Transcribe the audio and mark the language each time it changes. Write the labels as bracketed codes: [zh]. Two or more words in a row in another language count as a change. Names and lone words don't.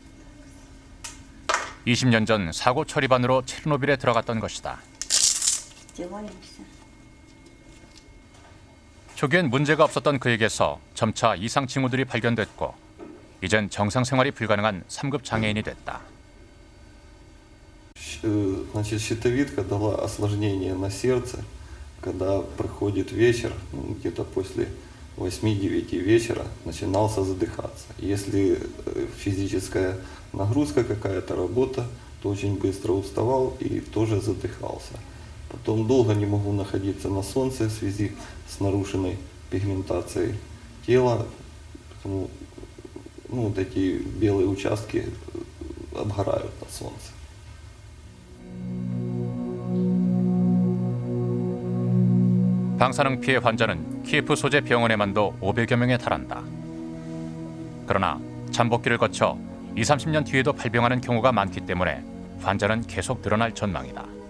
[ko] 20년 전 사고 처리반으로 체르노빌에 들어갔던 것이다. 초기엔 문제가 없었던 그에게서 점차 이상 징후들이 발견됐고 이젠 정상 생활이 불가능한 3급 장애인이 됐다. [ru] значит, щитовидка дала осложнение на сердце, когда приходит вечер, где-то после 8-9 вечера начинался задыхаться. Если физическая нагрузка, какая-то работа, то очень быстро уставал и тоже задыхался. Потом долго не могу находиться на солнце в связи с нарушенной пигментацией тела, поэтому вот эти белые участки обгорают на солнце. [ko] 방사능 피해 환자는 키예프 소재 병원에만도 500여 명에 달한다. 그러나 잠복기를 거쳐 20-30년 뒤에도 발병하는 경우가 많기 때문에 환자는 계속 늘어날 전망이다.